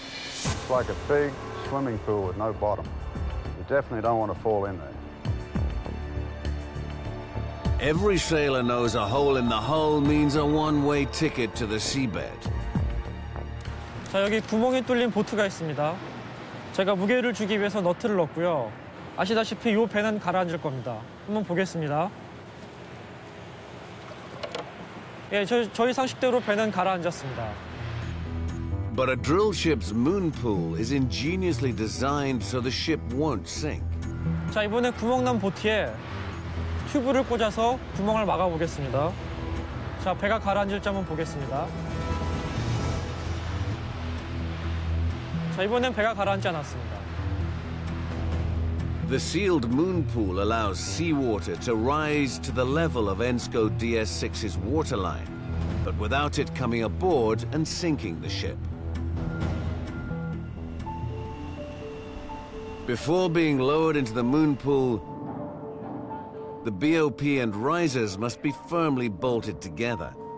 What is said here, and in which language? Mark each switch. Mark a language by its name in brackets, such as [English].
[English] It's like a big swimming pool with no bottom. You definitely don't want to fall in there. Every sailor knows a hole in the hull means a one-way ticket to the seabed. [Korean] 자, 여기 구멍이 뚫린 보트가 있습니다. 제가 무게를 주기 위해서 너트를 넣었고요. 아시다시피 이 배는 가라앉을 겁니다. 한번 보겠습니다. 예, 저희 상식대로 배는 가라앉았습니다. [English] But a drill ship's moon pool is ingeniously designed so the ship won't sink. [Korean] 자, 이번에 구멍난 보트에 튜브를 꽂아서 구멍을 막아보겠습니다. 자, 배가 가라앉을지 한번 보겠습니다. 자, 이번엔 배가 가라앉지 않았습니다. [English] The sealed moon pool allows seawater to rise to the level of Ensko DS6's waterline, but without it coming aboard and sinking the ship. Before being lowered into the moon pool, the BOP and risers must be firmly bolted together.